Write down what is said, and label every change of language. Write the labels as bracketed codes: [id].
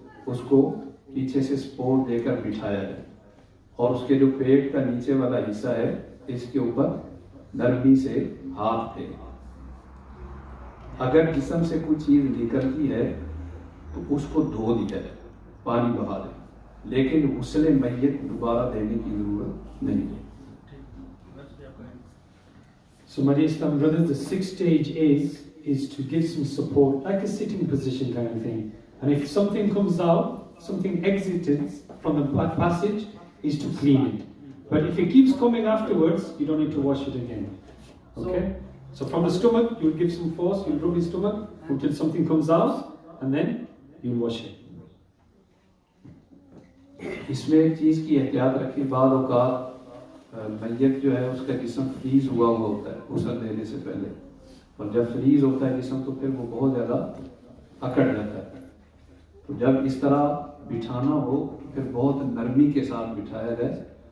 [ur] اس کو پیچھے سے سپورٹ دے کر بٹھایا جائے اور اس کے جو پیٹ کا نیچے والا حصہ ہے اس کے اوپر نرمی سے ہاتھ پھیریں. اگر جسم سے کوئی چیز نکلتی ہے تو اس کو دھو دیا جائے, پانی بہا دیں, لیکن غسل میت دوبارہ دینے کی ضرورت نہیں ہے. [en] So my dear Islam brothers, the sixth stage is to give some support, like a sitting position kind of thing. And if something comes out, something exited from the passage, is to clean it. But if it keeps coming afterwards, you don't need to wash it again. Okay? So from the stomach, you'll give some force, you'll rub his stomach until something comes out, and then you'll wash it. [ur] اس میں ایک چیز کی احتیاط رکھیں, بعض اوقات میت جو ہے اس کا جسم فریز ہوا ہوتا ہے غسل دینے سے پہلے, اور جب فریز ہوتا ہے جسم تو پھر وہ بہت زیادہ اکڑ جاتا ہے. تو جب اس طرح بٹھانا ہو تو پھر بہت نرمی کے ساتھ بٹھایا جائے.